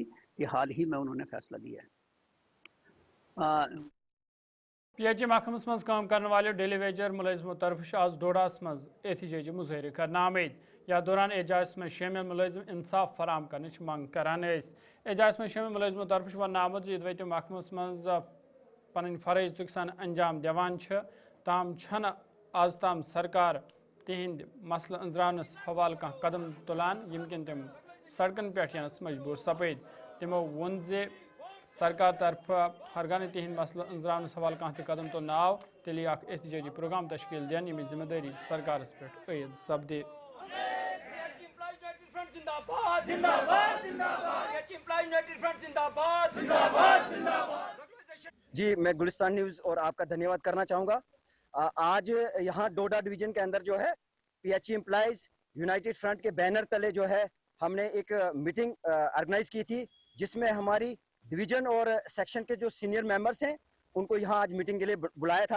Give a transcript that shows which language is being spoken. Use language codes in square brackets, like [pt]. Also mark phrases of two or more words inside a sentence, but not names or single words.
[hi] ये हाल ही में उन्होंने फैसला लिया है। [ks] PH महकमस मज काम करने वाले [en] daily wager [ks] मुलाजिमों तरफ आज डोडास मज एहतजाजी मुजाहरे करना आमद। या दौरान एजाज में शामिल मुलाजिम इंसाफ फराम करने मंग करान। एजाज में शामिल मुलाजिमों तरफ वन आमद यद वत महकमस मज पन फरज तुकसान अंजाम दिवान ताम छन आज ताम सरकार तिहिंद मसल अंजरानस हवाल कह कदम तुलान यमकिन तम सड़कन पे यनस मजबूर सपद। तमो वोन जे सरकार तरफ हरगान तिहिंद मसल अंजरानस हवाल कह कदम तुलन आव तेल एहतजाजी प्रोग्राम तश्कील दिन यम जिम्मेदारी सरकार पे अयद सपदे। [hi] जी, मैं गुलिस्तान न्यूज़ और आपका धन्यवाद करना चाहूँगा। आज यहाँ डोडा डिवीजन के अंदर जो है PH एम्प्लॉइज यूनाइटेड फ्रंट के बैनर तले जो है हमने एक मीटिंग ऑर्गेनाइज की थी, जिसमें हमारी डिवीजन और सेक्शन के जो [en] senior members [hi] हैं उनको यहाँ आज मीटिंग के लिए बुलाया था।